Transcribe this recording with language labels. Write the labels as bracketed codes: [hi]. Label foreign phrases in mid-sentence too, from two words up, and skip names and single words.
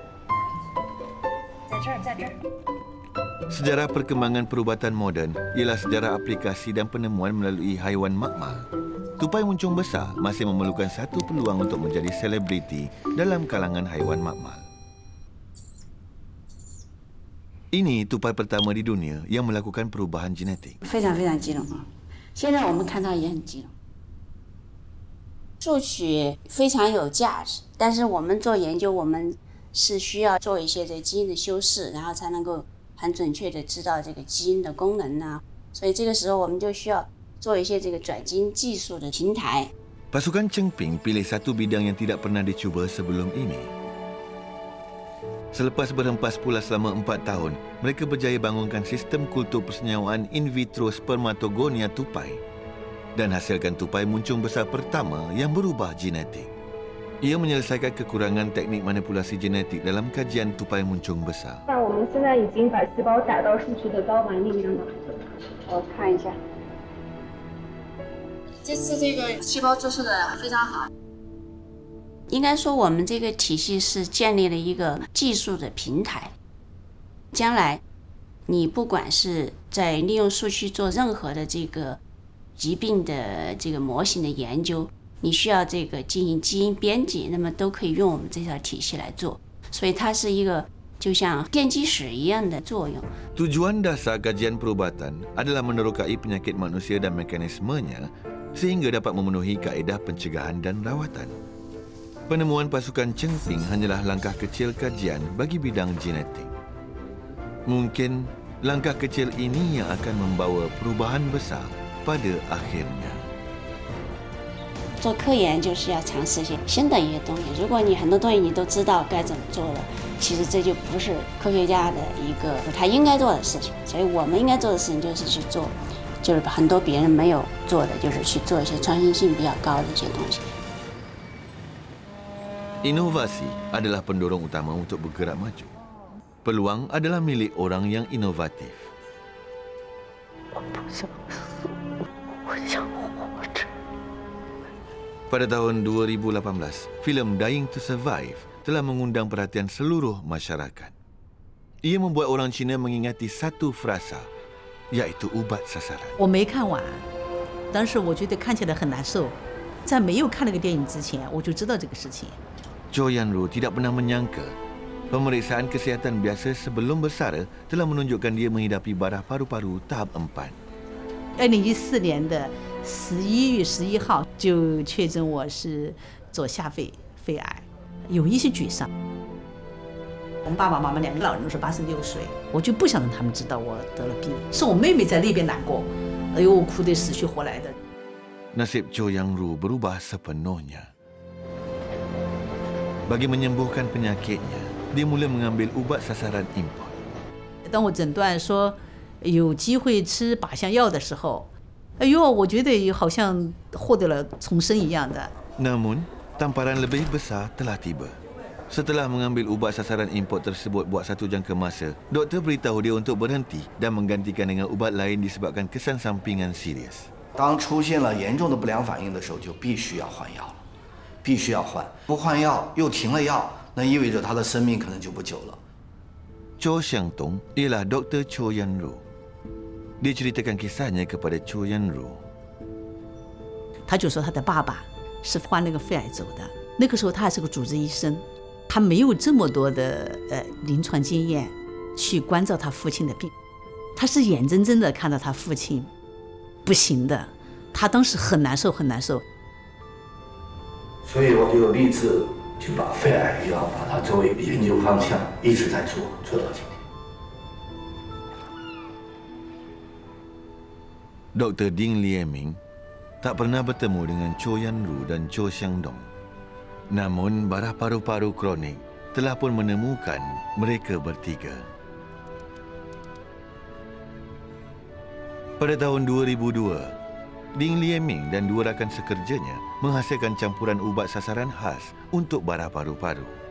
[ms] Sejarah perkembangan perubatan moden ialah sejarah aplikasi dan penemuan melalui haiwan makmal. Tupai muncung besar masih memerlukan satu peluang untuk menjadi selebriti dalam kalangan haiwan makmal. Ini tupai pertama di dunia yang melakukan perubahan genetik. [zh] 非常非常激动啊！现在我们看到也很激动。数据非常有价值，但是我们做研究，我们是需要做一些这基因的修饰，然后才能够 很准确的知道这个基因的功能呐，所以这个时候我们就需要做一些这个转基因技术的平台。 [ms] Pasukan Chengping pilih satu bidang yang tidak pernah dicuba sebelum ini. Selepas berhempas pula selama 4 tahun, mereka berjaya bangunkan sistem kultur persenyawaan in vitro spermatogonia tupai dan hasilkan tupai muncung besar pertama yang berubah genetik. Ia menyelesaikan kekurangan teknik manipulasi genetik dalam kajian tupai muncung besar. [zh] 那我们现在已经把细胞打到数据的高完率上了。我看一下，这次这个细胞注射的非常好。应该说，我们这个体系是建立了一个技术的平台。将来，你不管是在利用数据做任何的这个疾病的这个模型的研究， 你需要这个进行基因编辑，那么都可以用我们这套体系来做，所以它是一个就像奠基石一样的作用。 [ms] Tujuan dasar kajian perubatan adalah menerokai penyakit manusia dan mekanismenya sehingga dapat memenuhi kaedah pencegahan dan rawatan. Penemuan pasukan Chengping hanyalah langkah kecil kajian bagi bidang genetik. Mungkin langkah kecil ini yang akan membawa perubahan besar pada akhirnya. [zh] 做科研就是要尝试一些新的一些东西。如果你很多东西你都知道该怎么做了，其实这就不是科学家的一个他应该做的事情。所以我们应该做的事情就是去做，就是很多别人没有做的，就是去做一些创新性比较高的一些东西。 [ms] Inovasi adalah pendorong utama untuk bergerak maju. Peluang adalah milik orang yang inovatif. Pada tahun 2018, filem Dying to Survive telah mengundang perhatian seluruh masyarakat. Ia membuat orang Cina mengingati satu frasa, iaitu ubat sasaran. [zh] 我没看完，当时我觉得看起来很难受。在没有看那个电影之前，我就知道这个事情。 [ms] Cho Yan Ru tidak pernah menyangka pemeriksaan kesihatan biasa sebelum bersara telah menunjukkan dia menghidapi barah paru-paru tahap 4. [zh] 2014 年的11月11号就确诊我是左下肺癌，有一些沮丧。我们爸爸妈妈2个老人都是86岁，我就不想让他们知道我得了病，是我妹妹在那边难过，哎呦，哭得死去活来的。 [ms] Nasib Cho Yang Ru berubah sepenuhnya. Bagi menyembuhkan penyakitnya, dia mula mengambil ubat sasaran impor. [zh] 当我诊断说有机会吃靶向药的时候，哎呦，我觉得好像获得了重生一样的。 [ms] Namun, tamparan lebih besar telah tiba. Setelah mengambil ubat sasaran impor tersebut buat satu jangka masa, doktor beritahu dia untuk berhenti dan menggantikan dengan ubat lain disebabkan kesan sampingan serius. [zh] 当出现了严重的不良反应的时候，就必须要换药了，必须要换。不换药又停了药，那意味着他的生命可能就不久了。 [ms] Cho Xiang Tong ialah Dr. Cho Yan Ru. Dia ceritakan kisahnya kepada Cho Yan Ru. [zh] 他就说他的爸爸是患那个肺癌走的，那个时候他还是个主治医生，他没有这么多的临床经验去关照他父亲的病，他是眼睁睁的看到他父亲不行的，他当时很难受，很难受。所以我就立志就把肺癌药把它作为研究方向，一直在做，做到今天。 [ms] Dr. Ding Lieming tak pernah bertemu dengan Cho Yan Ru dan Cho Xiang Dong. Namun, barah paru-paru kronik telah pun menemukan mereka bertiga. Pada tahun 2002, Ding Lieming dan dua rakan sekerjanya menghasilkan campuran ubat sasaran khas untuk barah paru-paru.